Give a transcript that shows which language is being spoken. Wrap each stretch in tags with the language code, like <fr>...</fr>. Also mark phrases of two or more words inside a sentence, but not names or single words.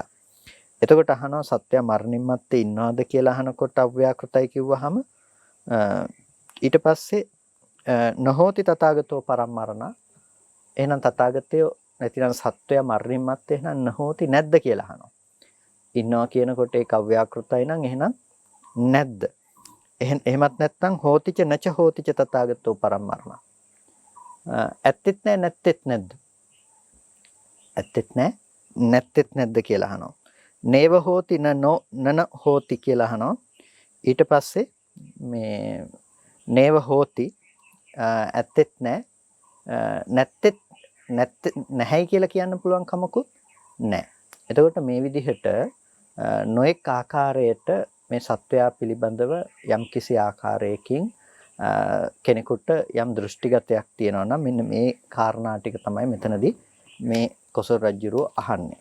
<si>එතකොට අහනවා සත්‍ය මරණින් මත්තේ ඉන්නවද කියලා අහනකොට අව්‍යාකෘතයි කිව්වහම ඊට පස්සේ</si> <pi>නොහෝති තථාගතෝ පරම්මරණ.</pi> <si>එහෙනම් තථාගතයෝ නැතිනම් සත්වයා මරණින් මත්තේ එහෙනම් නොහෝති නැද්ද කියලා අහනවා. ඉන්නවා කියනකොට ඒක අව්‍යාකෘතයි නම් එහෙනම් නැද්ද? එහෙමත් නැත්නම්</si> <pi>හෝතිච නච හෝතිච තථාගතෝ පරම්මරණ.</pi> <si>ඇත්තෙත් නැහැ නැත්තෙත් නැද්ද? ඇත්තෙත් නැහැ නැත්තෙත් නැද්ද කියලා අහනවා.</si> <pi>නේව හෝති නන හෝති</pi> <si>කියලා අහනවා. ඊට පස්සේ මේ</si> <pi>නේව හෝති</pi> <si>ඇත්තෙත් නැහැ නැත්තෙත් නැහැයි කියලා කියන්න පුළුවන් කමකුත් නැහැ. එතකොට මේ විදිහට නොඑක් ආකාරයට මේ සත්වයා පිළිබඳව යම් කිසි ආකාරයකින් කෙනෙකුට යම් දෘෂ්ටිගතයක් තියෙනවා නම් මෙන්න මේ කාරණා ටික තමයි මෙතනදී මේ කොසල් රජුරෝ අහන්නේ.</si>